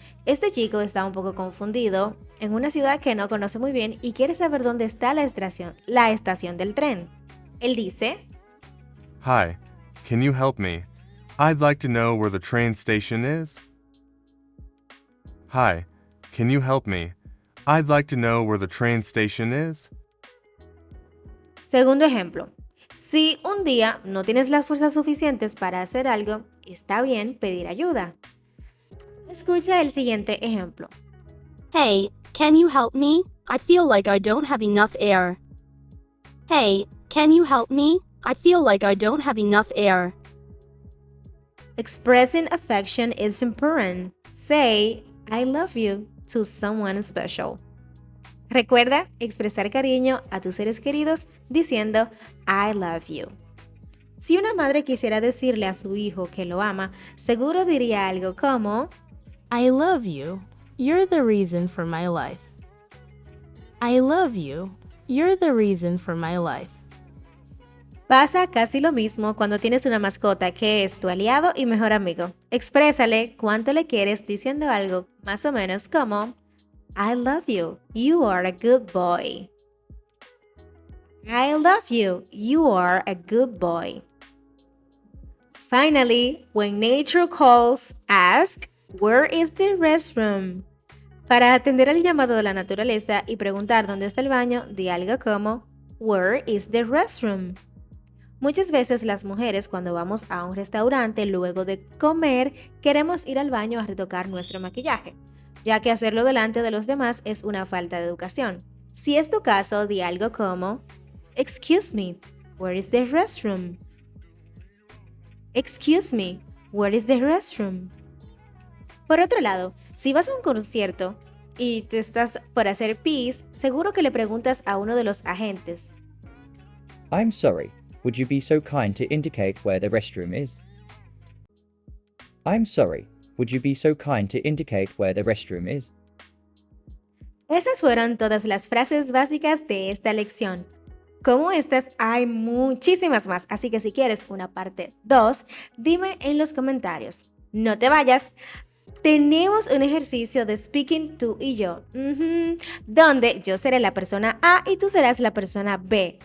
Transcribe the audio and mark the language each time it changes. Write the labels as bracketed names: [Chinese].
[Spanish] Este chico está un poco confundido en una ciudad que no conoce muy bien y quiere saber dónde está la estación del tren. Él dice: [English] Hi, can you help me? I'd like to know where the train station is. Hi, can you help me? I'd like to know where the train station is. [Spanish] Segundo ejemplo. Si un día no tienes las fuerzas suficientes para hacer algo, está bien pedir ayuda. Escucha el siguiente ejemplo. [English] Hey, can you help me? I feel like I don't have enough air. Hey, can you help me? I feel like I don't have enough air. Expressing affection is important. Say, I love you to someone special. [Spanish] Recuerda expresar cariño a tus seres queridos diciendo [English] I love you. [Spanish] Si una madre quisiera decirle a su hijo que lo ama, seguro diría algo como: [English] I love you. You're the reason for my life. I love you. You're the reason for my life. [Spanish] Pasa casi lo mismo cuando tienes una mascota que es tu aliado y mejor amigo. Exprésale cuánto le quieres diciendo algo más o menos como: [English] I love you. You are a good boy. I love you. You are a good boy. Finally, when nature calls, ask, where is the restroom? [Spanish] Para atender al llamado de la naturaleza y preguntar dónde está el baño, di algo como: [English] where is the restroom? [Spanish] Muchas veces las mujeres, cuando vamos a un restaurante luego de comer, queremos ir al baño a retocar nuestro maquillaje, ya que hacerlo delante de los demás es una falta de educación. Si es tu caso, di algo como: [English] excuse me, where is the restroom? Excuse me, where is the restroom? [Spanish] Por otro lado, si vas a un concierto y te estás por hacer pis, seguro que le preguntas a uno de los agentes: [English] I'm sorry, would you be so kind to indicate where the restroom is? I'm sorry, would you be so kind to indicate where the restroom is? [Spanish] Esas fueron todas las frases básicas de esta lección. Como estas, hay muchísimas más, así que si quieres una parte 2, dime en los comentarios. No te vayas. Tenemos un ejercicio de speaking tú y yo, donde yo seré la persona A y tú serás la persona B.